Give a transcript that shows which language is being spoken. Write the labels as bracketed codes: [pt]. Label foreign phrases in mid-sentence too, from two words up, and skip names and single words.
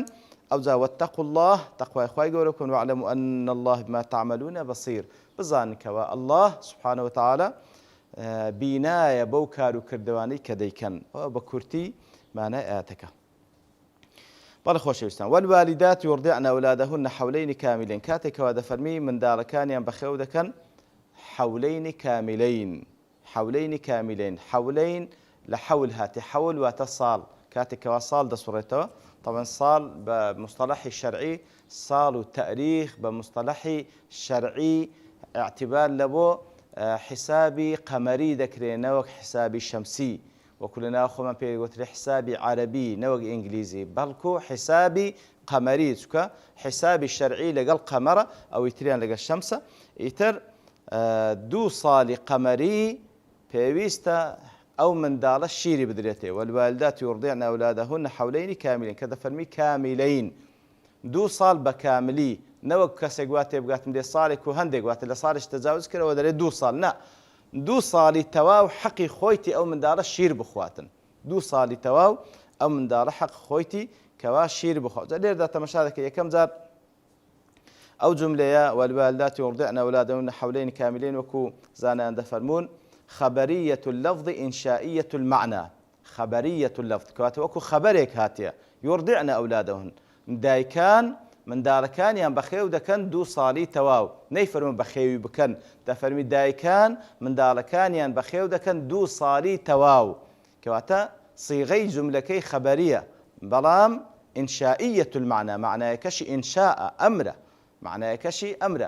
[ckb] ئەوجا [ar] واتقوا الله، [ckb] تەقوای خوای گەورە بکەن، [ar] واعلموا أن الله بما تعملون بصير، [ckb] بزانن کەوا [ar] الله سبحانه وتعالى [ckb] بینایە بەو کار و کردوانەی کە دەیکەن. بە کورتی مانای ئاەتەکە. بەڵێ خۆشەویستان، [ar] والوالدات يرضعن أولادهن حولين كاملين، [ckb] کاتێکەوە دەفەرمی منداڵەکانیان بەخێو دەکەن [ar] حولين كاملين. [ckb] حولين لە حول هاتی، حول واتە ساڵ، کاتێکەوە ساڵ دەسوڕێتەوە. طبعا ساڵ بە مصطلحی شەرعی، ساڵ و تەریخ بە مصطلحی شەرعی اعتبار لە بۆ حسابی قەمەری دەکرێت نەوەک حسابی شەمسی، وەکو لە ناو خۆمان پێوترێ حسابی عەرەبی نەوەک ئینگلیزی، بەڵکو حسابی قەمەری، چکە حسابی شەرعی لەگەڵ قەمەرە، ئەوەی تریان لەگەڵ شەمسە. ئیتر 2 ساڵی قەمەری پێویستە ئەو منداڵە شیری بدرێتێ. [ar] والوالدات يرضعن أولادهن حولين كاملين، [ckb] کە دەفەرمی کامیلەین، 2 ساڵ بە کاملی، نەوەک کەسێک وا تێبگاتم دێ ساڵێک و هەندێک واتە لە ساڵش تەجاوز کردەوە دەرێت 2 ساڵ، نا 2 ساڵی تەواو حەقی خۆیتی ئەو منداڵە شیر بخواتن، 2 ساڵی تەواو ئەو منداڵە حەق خۆیتی کەوا شیر بخوات. لێردا تەماشا دەکە یەکەم جار ئەو جملەیە [ar] والوالدات يرضعن أولادهن حولين كاملين [ckb] وەکو زانایان دەفەرمون [ar] خبرية اللفظ إنشائية المعنى. خبرية اللفظ [ckb] كواتە وەکو خەبەرێک هاتیە. [ar] يرضعن أولادهن، [ckb] دایکان منداڵەکانیان بەخێو دەکەن 2 ساڵی تەواو، نەیفەرمون بەخێوی بکەن، دەفەرمی دایکان منداڵەکانیان بەخێو دەکەن 2 ساڵی تەواو، کەواتە صیغەی جملەکەی خەبەریە، بەڵام [ar] إنشائية المعنى، [ckb] معنایەکەشی ئینشاء ئەمرە، معنایەکەشی ئەمرە.